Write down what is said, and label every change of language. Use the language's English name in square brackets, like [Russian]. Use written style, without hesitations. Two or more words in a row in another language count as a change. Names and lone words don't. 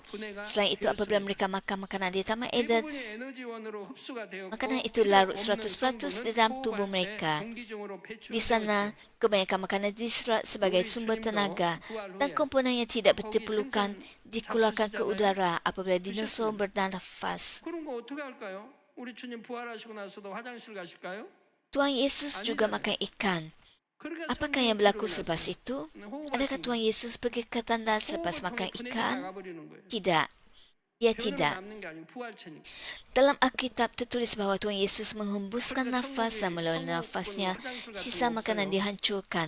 [Malay] Selain itu, apabila mereka makan makanan di Taman Eden, makanan itu larut 100% di dalam tubuh mereka. Di sana, kebanyakan makanan diserap sebagai sumber tenaga dan komponen yang tidak diperlukan dikeluarkan ke udara apabila dinosaur bernafas. [Korean] 그런 거 어떻게 할까요? 우리 주님 부활하시고 나서도 화장실 가실까요? [Malay] Tuhan Yesus juga makan ikan. Apakah yang berlaku selepas itu? Adakah Tuhan Yesus pergi ke tandas selepas makan ikan? Tidak. Dia tidak. Dalam Alkitab tertulis bahawa Tuhan Yesus menghembuskan nafas dan melalui nafasnya sisa makanan dihancurkan.